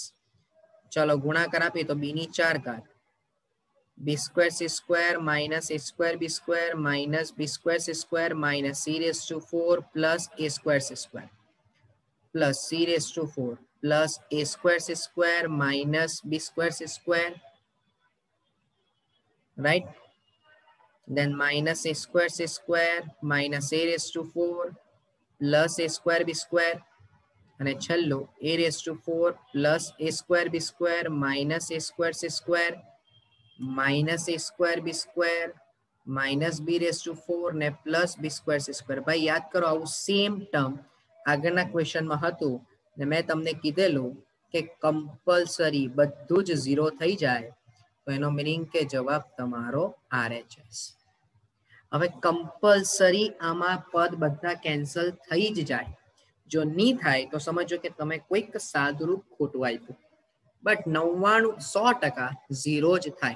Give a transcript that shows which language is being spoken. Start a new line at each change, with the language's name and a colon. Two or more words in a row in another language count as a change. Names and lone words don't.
Gujarati: ચલો ગુણાકાર આપીએ તો બી ની 4 ઘાત
English: b square c square minus a square b square minus b square c square minus c raise to 4 plus a square c square plus c raise to 4 plus a square c square minus b square c square, right? Then minus a square c square minus a raised to 4 plus a square b square અને છેલ્લું a raised to 4 plus a square b square minus a square c square minus a square b square minus b raised to 4 ને plus b square c square.
Gujarati: ભાઈ યાદ કરો, આવું
English: same term
Gujarati: આગળના ક્વેશ્ચનમાં હતું ને મેં તમને કીધેલું કે કમ્પલસરી બધું જ 0 થઈ જાય તો એનો મીનિંગ કે જવાબ તમારો RHS. હવે કમ્પલસરી આમાં પદ બધા કેન્સલ થઈ જ જાય જો ની થાય તો સમજો કે તમે કોઈક સાદુરૂપ ખોટું આપ્યું, બટ 99-100% 0 જ થાય.